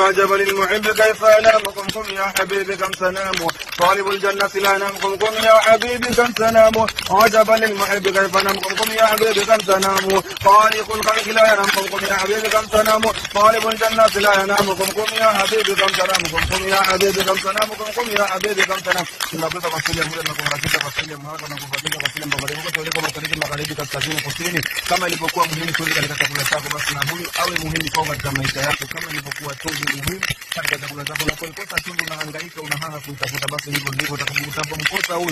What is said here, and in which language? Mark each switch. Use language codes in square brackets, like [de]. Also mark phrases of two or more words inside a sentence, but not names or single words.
[ar] عجبا للمحب كيف ينام قم يا حبيبي كم تنام طالب الجنة لا ينام قم يا حبيبي كم تنام. عجبا للمحب كيف ينام قم يا حبيبي كم تنام خالق الخلق لا ينام قم يا حبيبي كم تنام طالب الجنة لا ينام قم يا حبيبي كم تنام قم يا حبيبي كم تنام قم يا حبيبي كم تنام. [sw] Tunapata wasili muda na kuharakisha wasili haraka na kufuatilia wasili mabadiliko tuliko mashariki magharibi kaskazini kusini. Kama ilivyokuwa muhimu katika chakula chako, basi na huyu awe muhimu kwa katika maisha yako. Kama ilivyokuwa chumvi muhimu katika chakula chako, na kuikosa chumvi unahangaika unahaha kuitafuta, basi hivyo ndivyo utakapomkosa huyu.